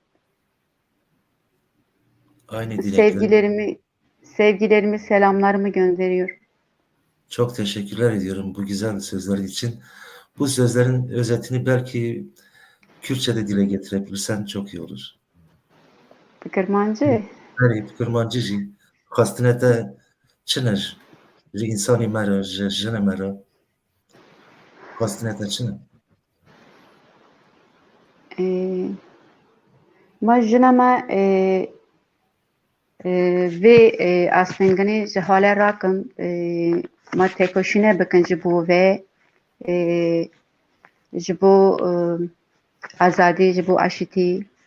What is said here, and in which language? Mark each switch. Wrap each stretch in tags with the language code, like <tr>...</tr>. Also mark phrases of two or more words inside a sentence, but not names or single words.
<tr>Aynı dilekler. Sevgilerimi, selamlarımı gönderiyorum. Çok teşekkürler ediyorum bu güzel sözler için. Bu sözlerin özetini belki Kürtçe'de dile getirebilirsen çok iyi olur. Kırmancı,</tr> <ku>Hani Kırmancı jî xwestine te çi ne ji insanî me re ji jinê me re xwestine te çi ne? ma jineme vê astengînê ji halê rakin, ma têkoşînê bikin ji bo vê, ji bo azadî, ji bo eşitî.</ku>